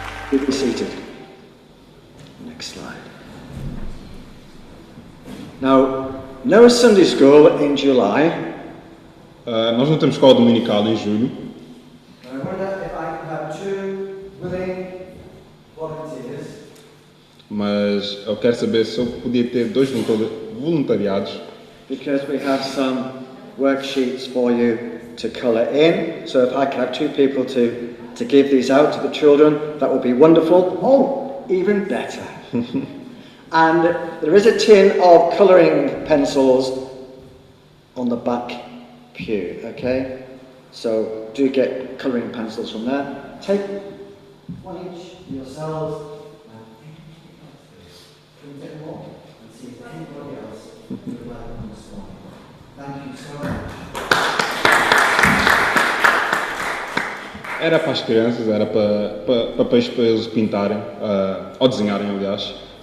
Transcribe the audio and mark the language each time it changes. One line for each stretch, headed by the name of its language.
English: Be seated. Next slide. Now, no Sunday school in July.
Portuguese: Nós não temos escola dominical em julho,
English: I wonder if I could have 2 willing volunteers
Portuguese: mas eu quero saber se eu podia ter 2 voluntariados,
English: because we have some worksheets for you to colour in. So if I could have 2 people to give these out to the children, that would be wonderful. Oh, even better. And there is a tin of colouring pencils on the back pew, okay? So do get colouring pencils from there. Take one each for yourselves. Can we get more? And see if anybody else would like one this morning. Thank you so much.
Portuguese: Era para as crianças, era para papéis para eles pintarem, ou desenharem, aliás.